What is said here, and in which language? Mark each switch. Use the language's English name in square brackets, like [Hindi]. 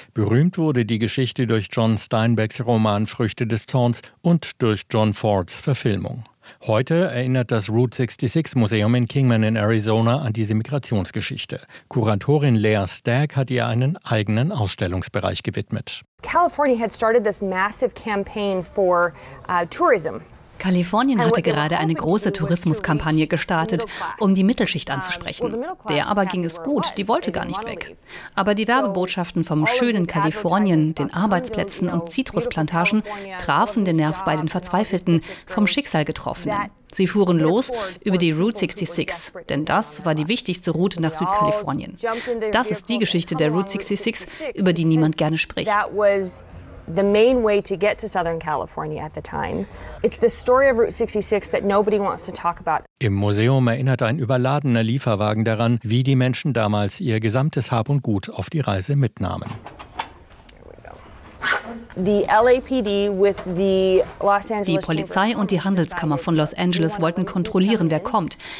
[German] Berühmt wurde die Geschichte durch John Steinbecks Roman Früchte des Zorns und durch John Fords Verfilmung. Heute erinnert das Route 66 Museum in Kingman in Arizona an diese Migrationsgeschichte. Kuratorin Lea Stagg hat ihr einen eigenen Ausstellungsbereich gewidmet. [English] California had started this massive campaign for tourism. [German] Kalifornien hatte gerade eine große Tourismuskampagne gestartet, um die Mittelschicht anzusprechen. Der aber ging es gut, die wollte gar nicht weg. Aber die Werbebotschaften vom schönen Kalifornien, den Arbeitsplätzen und Zitrusplantagen trafen den Nerv bei den Verzweifelten, vom Schicksal Getroffenen. Sie fuhren los über die Route 66, denn das war die wichtigste Route nach Südkalifornien. Das ist die Geschichte der Route 66, über die niemand gerne spricht. [English] The main way to get to Southern California at the time. It's the story of Route 66 that nobody wants to talk about. [German] Im Museum erinnert ein überladener Lieferwagen daran, wie die Menschen damals ihr gesamtes Hab und Gut auf die Reise mitnahmen. Die Polizei und die Handelskammer von Los Angeles wollten kontrollieren, wer kommt.